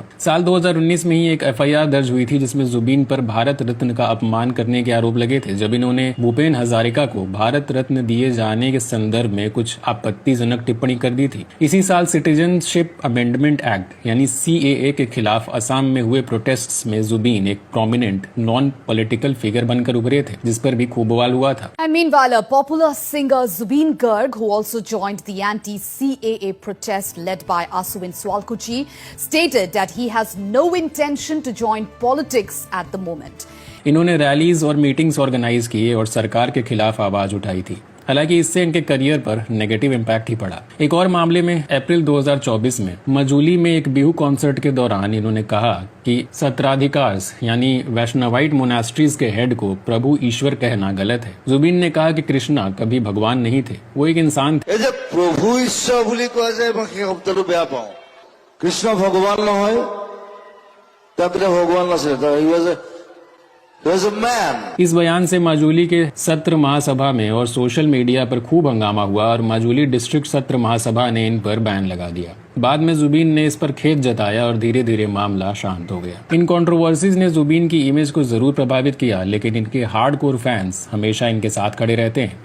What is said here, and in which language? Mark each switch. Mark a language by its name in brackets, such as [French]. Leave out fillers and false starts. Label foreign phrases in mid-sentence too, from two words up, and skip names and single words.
[Hindi] साल 2019 में ही एक FIR दर्ज हुई थी जिसमें जुबीन पर भारत रत्न का अपमान करने के आरोप लगे थे, जब इन्होंने भूपेन हजारिका को भारत रत्न दिए जाने के संदर्भ में कुछ आपत्तिजनक टिप्पणी कर दी थी। इसी साल सिटीजनशिप अमेंडमेंट एक्ट यानी CAA के खिलाफ असम में हुए प्रोटेस्ट्स में जुबीन एक [English] prominent non political figure [Hindi] बनकर उभरे थे, जिस पर भी खूब बवाल हुआ था। [English] Popular singer Zubeen Garg, who also joined the anti-CAA protest led by Asuwin Swalkuchi, stated that he has no intention to join politics at the moment. [Hindi] इन्होंने रैलीज और मीटिंग्स ऑर्गेनाइज किए और सरकार के खिलाफ आवाज उठाई थी। हालांकि इससे इनके करियर पर [English] negative impact [Hindi] ही पड़ा। एक और मामले में अप्रैल 2024 में मजूली में एक बिहू कॉन्सर्ट के दौरान इन्होंने कहा कि सत्राधिकार यानी [English] Vaishnavite monasteries [Hindi] के हेड को प्रभु ईश्वर कहना गलत है। जुबीन ने कहा कि कृष्णा कभी भगवान नहीं थे, वो एक इंसान थे। [Assamese] प्रभु ईश्वर বুলি কোৱা যায় মই সেই শব্দটো বেয়া পাওঁ। কৃষ্ণ ভগৱান নহয়, তাতে ভগৱান আছে, [Hindi] इस बयान से माजुली के सत्र महासभा में और [English] social media [Hindi] पर खूब हंगामा हुआ और माजुली डिस्ट्रिक्ट सत्र महासभा ने इन पर बैन लगा दिया। बाद में जुबीन ने इस पर खेद जताया और धीरे धीरे मामला शांत हो गया। इन कंट्रोवर्सीज ने जुबीन की इमेज को जरूर प्रभावित किया, लेकिन इनके [English] hardcore fans [Hindi] हमेशा इनके साथ खड़े रहते हैं।